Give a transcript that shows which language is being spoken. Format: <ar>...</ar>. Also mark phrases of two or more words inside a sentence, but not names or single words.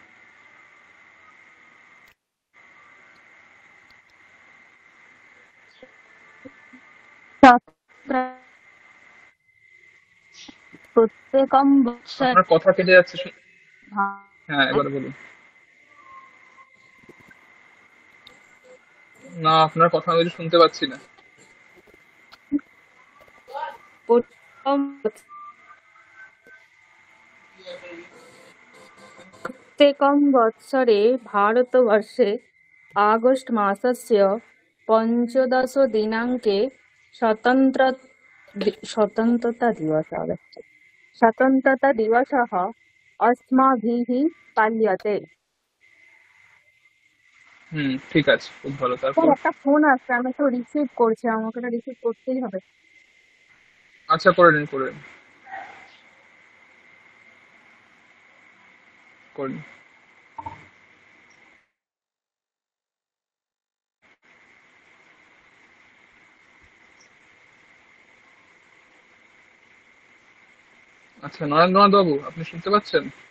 <sa>প্রত্যেকম বৎসর</sa> <bn>আপনার কথা কেটে যাচ্ছে হ্যাঁ, এবারে বলুন। না, আপনার কথা আমি কিছু শুনতে পাচ্ছি না।</bn> <sa>প্রত্যেকম प्रत्येकं वत्सरे भारतवर्षे आगस्ट् मासस्य पञ्चदशदिनाङ्के स्वतन्त्र स्वतन्त्रतादिवसः स्वतन्त्रतादिवसः अस्माभिः पाल्यते।</sa> <bn>ঠিক আছে, খুব ভালো। স্যার তারপর? একটা ফোন আসছে, আমি তো রিসিভ করছি, আমাকে এটা রিসিভ করতেই হবে। আচ্ছা, করে নিন, করে নিন, করে নিন। আচ্ছা, নরেন্দ্রনাথ বাবু, আপনি শুনতে পাচ্ছেন?</bn>